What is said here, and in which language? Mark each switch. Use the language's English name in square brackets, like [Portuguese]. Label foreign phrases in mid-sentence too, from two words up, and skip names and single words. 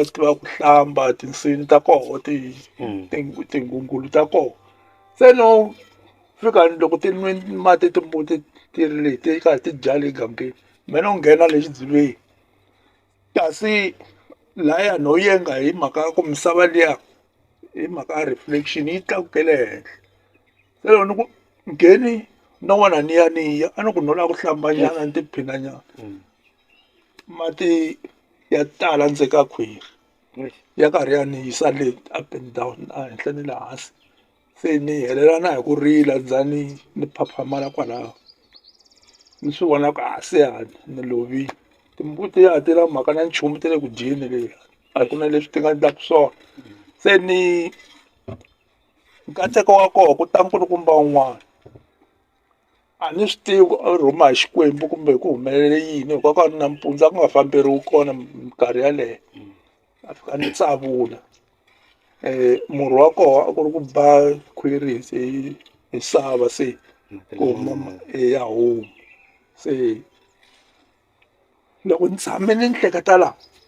[Tsonga] tivaka ku hlamba tinsini ta koho tinghungulu ta koho se no fika loko ti nwi mati timbuti ti ri leti karhi ti dya le gangeni me no nghena le xidziveni kasi laya no yenga hi mhaka ya ku misava liya hi mhaka ya reflection yi tlakukele henhla se loko ni ku ngheni no vona ni ya a ni ku no lava ku hlambanyana ni tiphina nyana mati ya tala ndzeni ka khwiri ya karhi ya ni yisa le [English] up and down [Tsonga] a henhla ni le hansi se ni helela na hi ku rila za ni phaphamala kwalaho ni swi vona ku se ni lovile timbuti a ti na mhaka na nchumu ta le ku dyeni leyi a ku na leswi ti nga endlaku swona se ni nkateko wa koho ku ta nkulukumba wun'wana a ni swi tivi ku a rhuma hi Xikwembu kumbe ku humelele yini hikokwalaho nampundzu a ku nga famberiwi kona minkarhi yaleyo a fika ni tsavula murhi wa koho a ku ri ku ba khwiri hi sava se ku huma ya huma se loko ni tshame ni hleketa la